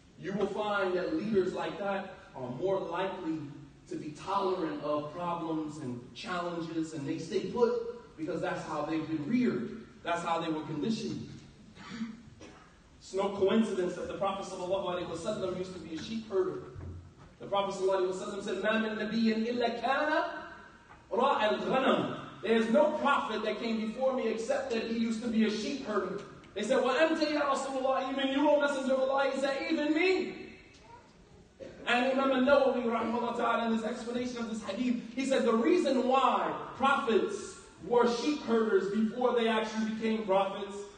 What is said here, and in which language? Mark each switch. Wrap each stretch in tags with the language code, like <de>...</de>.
<en>You will find that leaders like that are more likely to be tolerant of problems and challenges, and they stay put because that's how they've been reared. That's how they were conditioned. It's no coincidence that the Prophet ﷺ used to be a sheep herder. The Prophet ﷺ said,</en> <ar>مَا مِن نَبِيٍّ إِلَّا كَانَ رَاعَ الْغَنَمِ.</ar> <en>There's no prophet that came before me except that he used to be a sheep herder. They said,</en> <ar>وَأَنْتَ يَا رَسُولُ اللَّهِ,</ar> <en>even you, O Messenger of Allah. He said, even me. And Imam al-Nawawi, rahimahullah ta'ala, in his explanation of this hadith, he said the reason why prophets were sheep herders before they actually became prophets,</en>